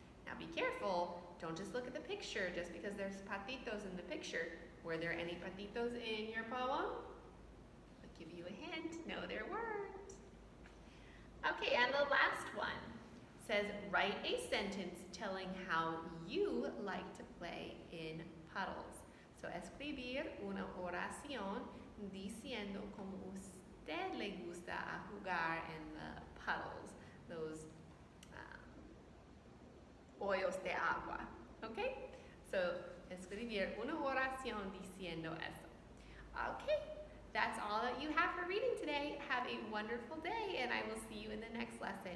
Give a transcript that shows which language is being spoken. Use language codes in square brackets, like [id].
[en] Now be careful, don't just look at the picture just because there's patitos in the picture. Were there any patitos in your poem? I'll give you a hint, no there weren't. Okay, and the last one says, write a sentence telling how you like to play in puddles. [es] So escribir una oración diciendo como usted le gusta a jugar en [en] the puddles, those [es] hoyos de agua. [en] Okay? [es] So escribir una oración diciendo eso. [en] Okay, that's all that you have for reading today. Have a wonderful day, and I will see you in the next lesson.